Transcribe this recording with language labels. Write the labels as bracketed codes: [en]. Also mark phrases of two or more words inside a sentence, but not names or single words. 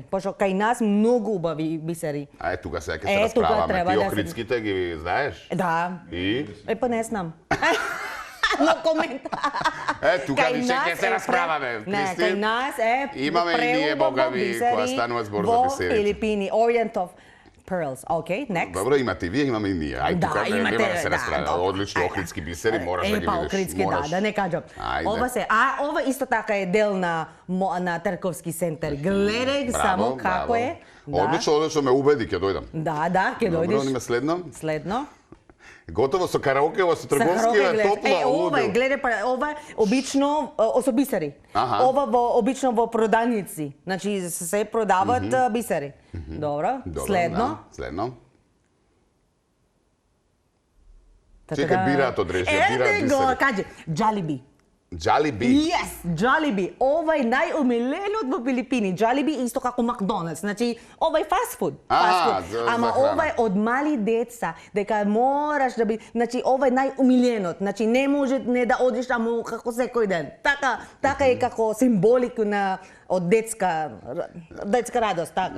[mk] Пошто кај нас многу убави бисери. А тука сега ќе се тука расправаме. треба Ти да се- охридските ги знаеш? Да. И? Па не знам. Но коментар. Тука Кај више нас ќе се е расправаме. Не, Кристин. кај нас е Имаме и ние, преубаво Бога ви, бисери кога станува збор за во бисерите. Филипини, [en] Orient of Pearls. Okay, next. [mk] Добро, имате и вие, имаме и ние. Ај, Да, тука имате, нема да се да, расправаме. добро. Одлично, Ајде. охридски бисери, мораш да ги Па, видиш. охридски, да не кажам. Ајде. Ова исто така е дел на трговски центар. Гледај Браво, само како браво. е. Да. Одлично ме убеди, ќе дојдам. Да, ќе Добро, дојдеш. ниме следно. Следно. Готово со караокево, со трговски, Сахароке е гледаш. топла, Ова е, лудо. гледај, ова е обично со бисери. Аха. Ова обично во проданици. Значи се продаваат бисери. Добро. Добро, Следно. да, следно. Чекај, бираат од режија, бираат Еде го, бисери. кажи, Джалиби. Jollibee. [en] Yes, Jollibee. [mk] Ова е најомиленот во Филипини. Jollibee исто како Макдоналдс. Значи, ова е фаст фуд. за Ама храна. ова е од мали деца, дека мораш да би, значи ова е најомиленот. Значи не може не да одиш таму како секој ден. Така е како символико на од детска радост, така.